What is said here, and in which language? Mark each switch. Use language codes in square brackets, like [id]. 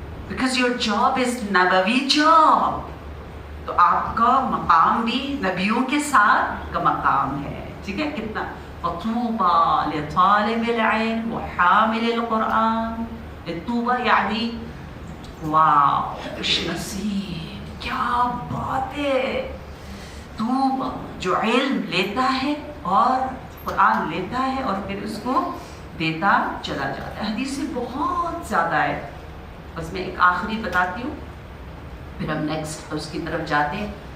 [en] Because your job is نبوی job. [ur] تو آپ کا مقام بھی نبیوں کے ساتھ کا مقام ہے. ٹھیک ہے کتنا. [ar] فطوبى لطالب العلم وحامل القرآن. [ur] طوبى یعنی واو، خوش نصیب، کیا بات ہے. طوبى جو علم لیتا ہے اور قرآن لیتا ہے اور پھر اس کو دیتا چلا جاتا ہے. حدیثیں بہت زیادہ ہے، بس میں ایک آخری بتاتی ہوں پھر ہم نیکسٹ اس کی طرف جاتے ہیں.